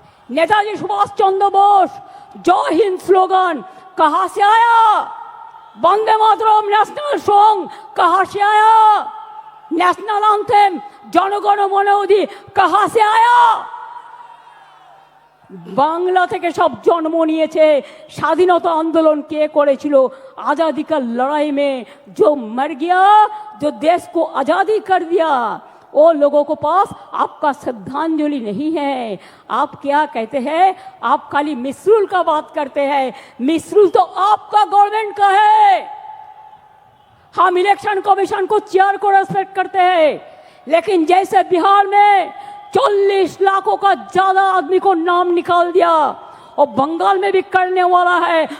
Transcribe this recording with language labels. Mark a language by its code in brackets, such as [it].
[hi] नेताजी सुभाष चंद्र बोस जय हिंद स्लोगन कहां से आया? वंदे मातरम नेशनल सॉन्ग कहाँ से आया? नेशनल एंथम जनगण मन अधि कहाँ से आया? [bn] बांग्ला থেকে সব জন্ম নিয়েছে। স্বাধীনতা आंदोलन কে করেছিল? [hi] आजादी का लड़ाई में जो मर गया, जो देश को आजादी कर दिया, वो लोगों को पास आपका श्रद्धांजलि नहीं है। आप क्या कहते हैं? आप खाली मिसरूल का बात करते हैं। मिसरूल तो आपका गवर्नमेंट का है। हम इलेक्शन कमीशन को चेयर को रेस्पेक्ट करते हैं, लेकिन जैसे बिहार में 40 लाखों का ज्यादा आदमी को नाम निकाल दिया, और बंगाल में भी करने वाला है।